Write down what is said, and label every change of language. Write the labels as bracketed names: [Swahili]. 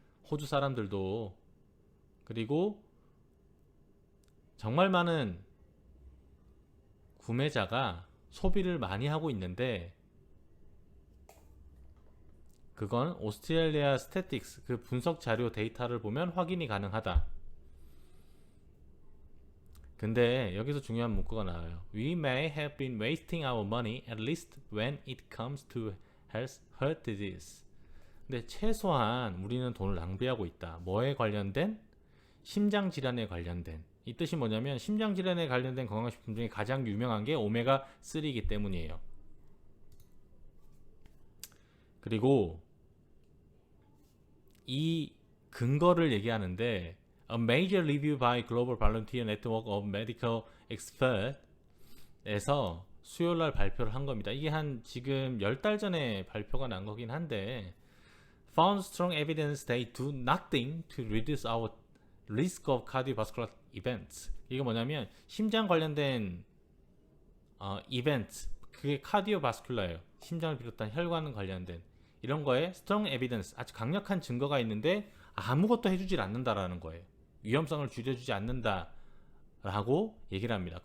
[Korean] 호주 사람들도. 그리고 정말 많은 구매자가 소비를 많이 하고 있는데, 그건 오스트레일리아 스태틱스 그 분석 자료 데이터를 보면 확인이 가능하다. 근데 여기서 중요한 문구가 나와요. [English] We may have been wasting our money at least when it comes to heart disease. [Korean] 근데 최소한 우리는 돈을 낭비하고 있다. 뭐에 관련된? 심장 질환에 관련된. 이 뜻이 뭐냐면 심장 질환에 관련된 건강식품 중에 가장 유명한 게 오메가3이기 때문이에요. 그리고 이 근거를 얘기하는데 [English] A major review by Global Volunteer Network of Medical Experts에서 [Korean] 수요일날 발표를 한 겁니다. 이게 한 지금 10달 전에 발표가 난 거긴 한데, [English] found strong evidence they do nothing to reduce our risk of cardiovascular events. [Korean] 이게 뭐냐면 심장 관련된 이벤트, 그게 카디오바스큘라예요. 심장을 비롯한 혈관 관련된 이런 거에 [English] strong evidence, [Korean] 아주 강력한 증거가 있는데 아무것도 해주질 않는다라는 거예요. 위험성을 줄여주지 않는다라고 얘기를 합니다.